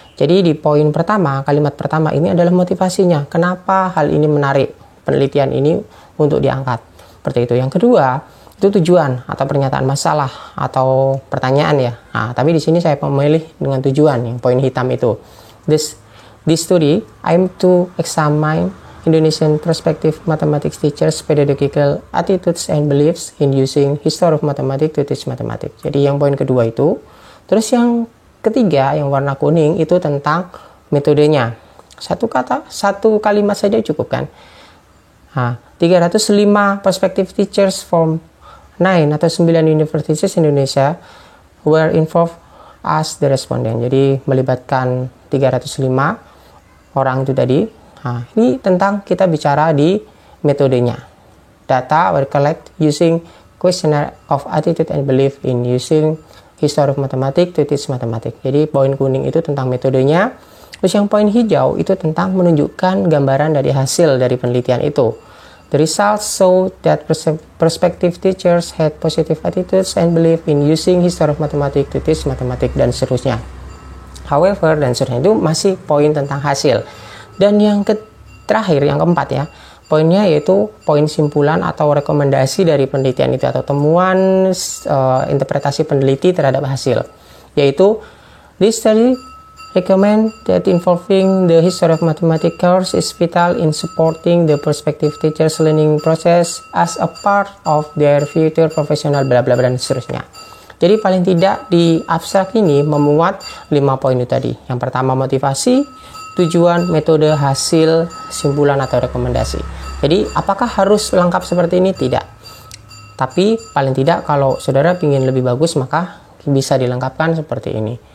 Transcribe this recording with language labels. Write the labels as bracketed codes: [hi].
[id] Jadi di poin pertama, kalimat pertama ini adalah motivasinya. Kenapa hal ini menarik, penelitian ini untuk diangkat. Seperti itu. Yang kedua, itu tujuan atau pernyataan masalah atau pertanyaan ya. Nah, tapi di sini saya memilih dengan tujuan, yang poin hitam itu. [en] This study aim to examine Indonesian prospective mathematics teachers' pedagogical attitudes and beliefs in using history of mathematics to teach mathematics. [id] Jadi yang poin kedua itu. Terus yang ketiga, yang warna kuning itu tentang metodenya. Satu kalimat saja cukup kan? [en] Nah, 305 prospective teachers from 9 [id] atau [en] 9 universities Indonesia were involved as the respondent. [id] Jadi melibatkan 305 orang itu tadi. Nah, ini tentang kita bicara di metodenya. [en] Data were collect using questionnaire of attitude and belief in using history of mathematics to teach mathematics. [id] Jadi poin kuning itu tentang metodenya. Terus yang poin hijau itu tentang menunjukkan gambaran dari hasil dari penelitian itu. [en] The results show that prospective teachers had positive attitudes and belief in using history of mathematics to teach mathematics [id] dan seterusnya. However, dan seterusnya itu masih poin tentang hasil. Dan yang terakhir, yang keempat ya, poinnya yaitu poin simpulan atau rekomendasi dari penelitian itu atau temuan interpretasi peneliti terhadap hasil. Yaitu, [en] this study recommend that involving the history of mathematics course is vital in supporting the prospective teachers learning process as a part of their future professional bla bla bla [id] dan seterusnya. Jadi paling tidak di abstrak ini memuat 5 poin itu tadi. Yang pertama motivasi, tujuan, metode, hasil, simpulan atau rekomendasi. Jadi apakah harus lengkap seperti ini? Tidak. Tapi paling tidak kalau saudara ingin lebih bagus maka bisa dilengkapkan seperti ini.